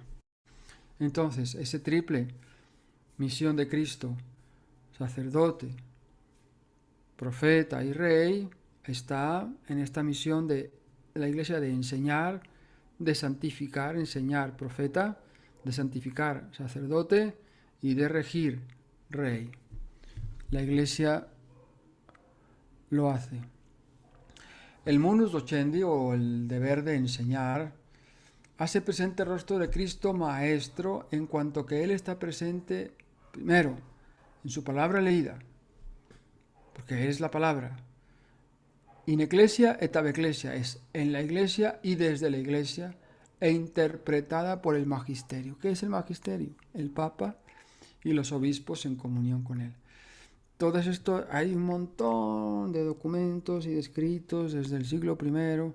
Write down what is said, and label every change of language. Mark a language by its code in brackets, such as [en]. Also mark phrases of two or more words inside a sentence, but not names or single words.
[es] Entonces, ese triple misión de Cristo, sacerdote, profeta y rey, está en esta misión de la Iglesia de enseñar, de santificar, enseñar, profeta, de santificar, sacerdote, y de regir, rey. La Iglesia lo hace. [la] El munus docendi, [es] o el deber de enseñar, hace presente el rostro de Cristo Maestro, en cuanto que Él está presente primero en su palabra leída, porque es la palabra. [la] In ecclesia et ab ecclesia, [es] es en la iglesia y desde la iglesia, e interpretada por el magisterio. ¿Qué es el magisterio? El Papa y los obispos en comunión con él. Todo esto, hay un montón de documentos y de escritos desde el siglo I.